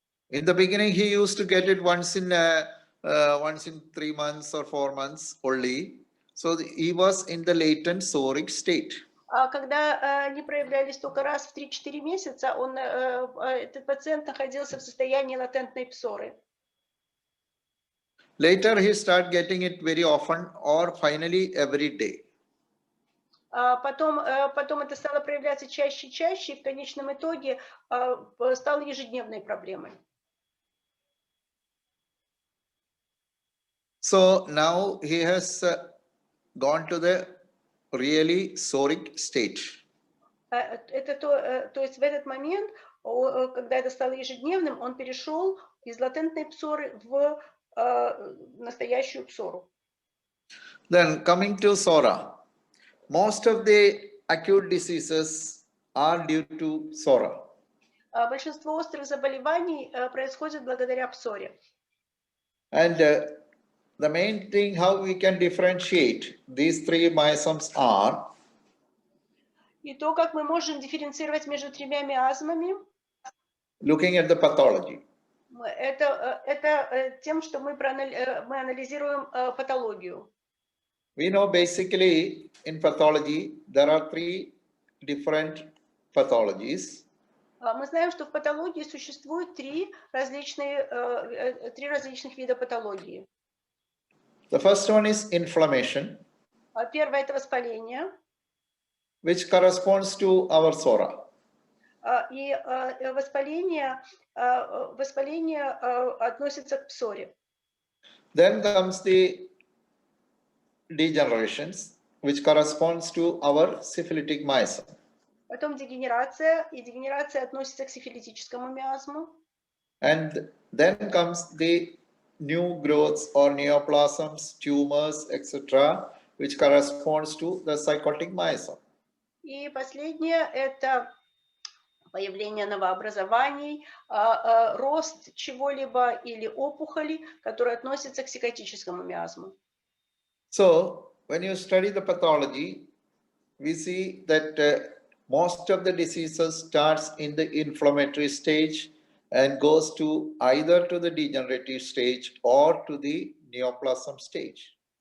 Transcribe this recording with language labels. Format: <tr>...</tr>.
<en>In the beginning, he used to get it once in 3 months or 4 months only. So he was in the latent psoric state.</en> <ru>Когда они проявлялись только раз в 3-4 месяца, этот пациент находился в состоянии латентной псоры.</ru> <en>Later, he started getting it very often or finally every day.</en> <ru>Потом это стало проявляться чаще и чаще, и в конечном итоге стало ежедневной проблемой.</ru> <en>So now he has gone to the really psoric stage.</en> <ru>То есть в этот момент, когда это стало ежедневным, он перешел из латентной псоры в настоящую псору.</ru> <en>Then coming to psora, most of the acute diseases are due to psora.</en> <ru>Большинство острых заболеваний происходит благодаря псоре.</ru> <en>And the main thing how we can differentiate these three miasms are</en> <ru>И то, как мы можем дифференцировать между тремя миазмами,</ru> <en>looking at the pathology.</en> <ru>Это тем, что мы анализируем патологию.</ru> <en>We know basically in pathology there are 3 different pathologies.</en> <ru>Мы знаем, что в патологии существует 3 различных вида патологии.</ru> <en>The first one is inflammation,</en> <ru>Первое – это воспаление.</ru> <en>which corresponds to our psora.</en> <ru>И воспаление относится к псоре.</ru> <en>Then comes the degenerations, which corresponds to our syphilitic miasm.</en> <ru>Потом дегенерация, и дегенерация относится к сифилитическому миазму.</ru> <en>And then comes the new growths or neoplasms, tumors, etc., which corresponds to the psychotic miasm.</en> <ru>И последнее – это появление новообразований, рост чего-либо или опухоли, которые относятся к психотическому миазму.</ru> <en>So, when you study the pathology, we see that most of the diseases starts in the inflammatory stage and goes to either to the degenerative stage or to the neoplasm stage.</en>